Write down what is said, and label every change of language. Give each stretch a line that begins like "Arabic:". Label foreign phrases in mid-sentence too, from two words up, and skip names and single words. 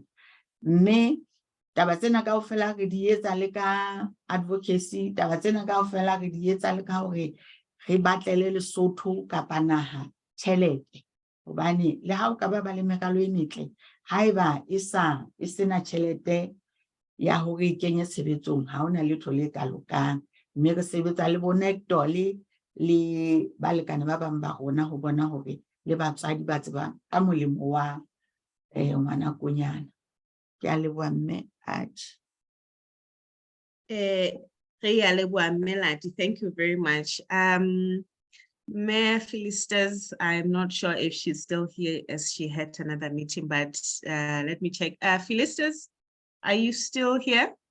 Southern Sotho: Mme taba tsena kaofela re di etsa le ka advocacy, taba tsena kaofela re di etsa le ka hore re batlele Lesotho kapa naha tjhelete, hobane le ha o ka ba le meralo e metle, haeba e sena tjhelete ya hore e kenye tshebetsong, ha hona letho le ka lokang. Mme re sebetsa le bo Necto le balekane ba bang ba rona ho bona hore le batswadi ba tseba ka molemo wa ngwanakonyana. Ke a leboha mme.
English: Melody, thank you very much. Mayor Felicitas, I'm not sure if she's still here as she had another meeting, but let me check. Felicitas, are you still here?